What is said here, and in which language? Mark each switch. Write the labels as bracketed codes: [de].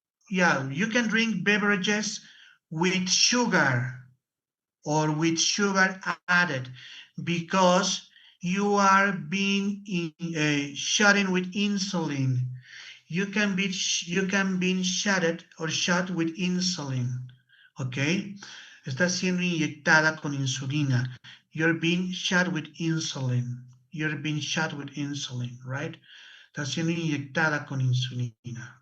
[en] Yeah, you can drink beverages with sugar or with sugar added because you are being shot in with insulin. You can be shot or shot with insulin. [es] Okay, está siendo inyectada con insulina. [en] You're being shot with insulin. You're being shot with insulin, right? [es] Está siendo inyectada con insulina.